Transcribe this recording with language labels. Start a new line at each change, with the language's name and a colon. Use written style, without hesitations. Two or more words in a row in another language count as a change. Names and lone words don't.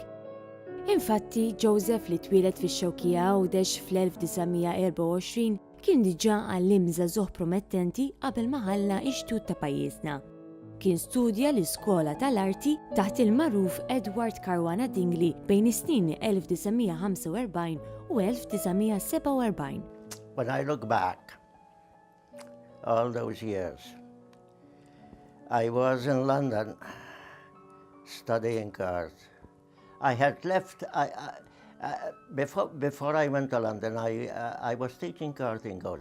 Maltese: Infatti, Joseph li twieled fix-Xewkija u dex fl-1924 kien diġà għallim żagħżugħ promettenti qabel ma ħalla x-xtut ta' pajjiżna. Kien studja l-Iskola tal-Arti taħt il-magħruf Edward Caruana Dingley bejn is-snin 1945 u 1947.
English: When I look back all those years, I was in London studying art. I had left, before I went to London, I was teaching art in Gold.